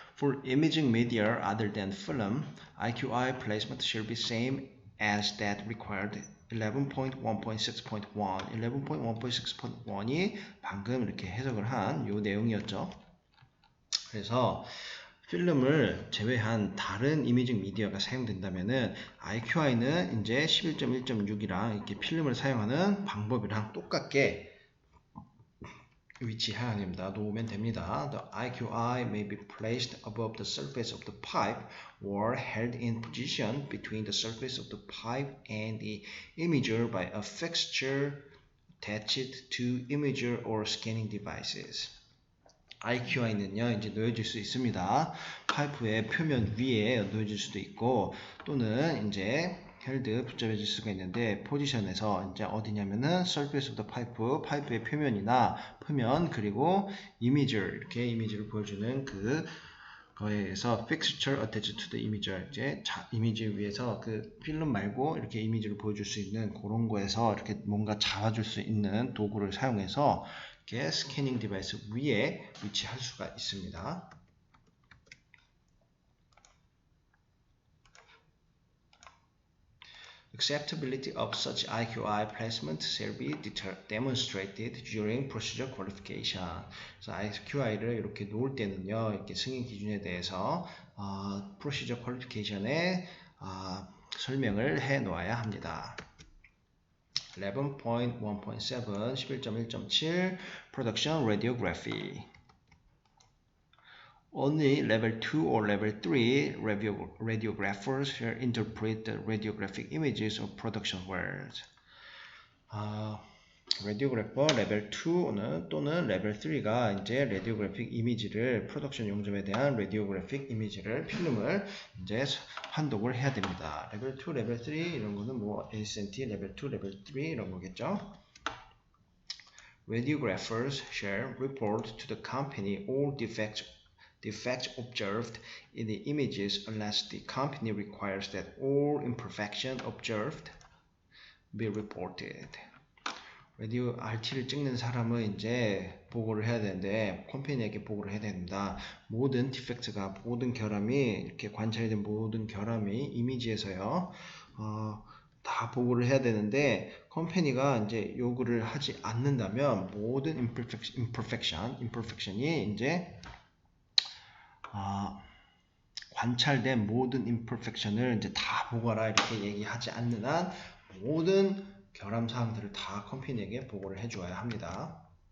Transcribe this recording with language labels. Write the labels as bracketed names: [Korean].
[English] For imaging media other than film, IQI placement should be same as that required 11.1.6.1 [Korean] 11.1.6.1이 방금 이렇게 해석을 한 요 내용이었죠. 그래서 필름을 제외한 다른 이미징 미디어가 사용된다면은 IQI는 이제 11.1.6이랑 이렇게 필름을 사용하는 방법이랑 똑같게 위치해야 됩니다. 놓으면 됩니다. [English] The IQI may be placed above the surface of the pipe or held in position between the surface of the pipe and the imager by a fixture attached to imager or scanning devices. [Korean] IQI는요, 이제 놓여질 수 있습니다. 파이프의 표면 위에 놓여질 수도 있고, 또는 이제 헬드 붙잡혀질 수가 있는데, 포지션에서 이제 어디냐면은 [English] surface of the pipe, [Korean] 파이프의 표면이나 표면, 그리고 imager, 이렇게 이미지를 보여주는 그 거에 의해서 [English] fixture attached to the imager, [Korean] 이제 이미지 위에서 그 필름 말고 이렇게 이미지를 보여줄 수 있는 그런 거에서 이렇게 뭔가 잡아줄 수 있는 도구를 사용해서 이렇게 스캐닝 디바이스 위에 위치할 수가 있습니다. [English] Acceptability of such IQI placement shall be demonstrated during procedure qualification. [Korean] 그래서 IQI를 이렇게 놓을 때는요, 이렇게 승인 기준에 대해서 procedure qualification에 설명을 해 놓아야 합니다. [English] 11.1.7 11.1.7 Production Radiography. Only level 2 or level 3 radiographers shall interpret the radiographic images of production wells. [Korean] 라디오그래퍼 레벨 2는 또는 레벨 3가 이제 라디오그래픽 이미지를 프로덕션 용접에 대한 라디오그래픽 이미지를 필름을 이제 판독을 해야 됩니다. 레벨 2, 레벨 3 이런 거는 뭐 ASNT 레벨 2, 레벨 3 이런 거겠죠. [English] Radiographers shall report to the company all defects observed in the images unless the company requires that all imperfection observed be reported. [Korean] 라디오 RT를 찍는 사람은 이제 보고를 해야 되는데 컴퍼니에게 보고를 해야 됩니다. 모든 디펙트가 모든 결함이 이렇게 관찰된 모든 결함이 이미지에서요. 다 보고를 해야 되는데 컴퍼니가 이제 요구를 하지 않는다면 모든 imperfection이 이제 관찰된 모든 imperfection을 이제 다 보고하라 이렇게 얘기하지 않는 한 모든 결함 사항들을 다 컴퍼니에게 보고를 해주어야 합니다.